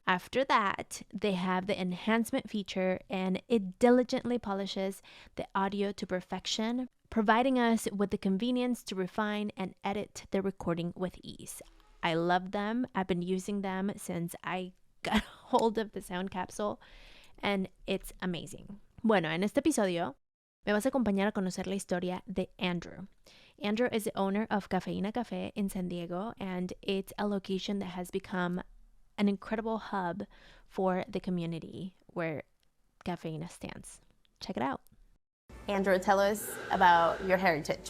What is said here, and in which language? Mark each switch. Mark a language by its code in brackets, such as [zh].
[en] After that, they have the enhancement feature and it diligently polishes the audio to perfection, providing us with the convenience to refine and edit the recording with ease. I love them. I've been using them since I got hold of the sound capsule and it's amazing. [es] Bueno, en este episodio me vas a acompañar a conocer la historia de Andrew. [en] Andrew is the owner of Cafeína Café in San Diego, and it's a location that has become an incredible hub for the community where Cafeína stands. Check it out. Andrew, tell us about your heritage.